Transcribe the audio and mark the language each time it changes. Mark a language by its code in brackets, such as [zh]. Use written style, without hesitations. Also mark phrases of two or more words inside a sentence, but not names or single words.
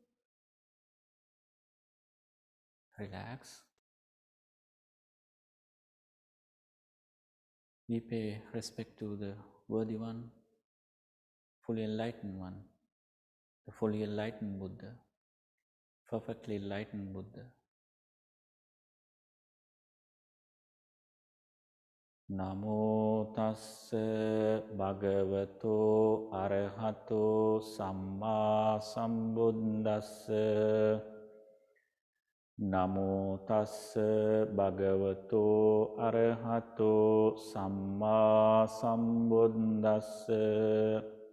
[en] Relax. We pay respect to the worthy one, fully enlightened one, the fully enlightened Buddha, perfectly enlightened Buddha. [pi] Namo tassa bhagavato arahato samma sambuddhassa. Namo tassa bhagavato arahato samma sambuddhassa.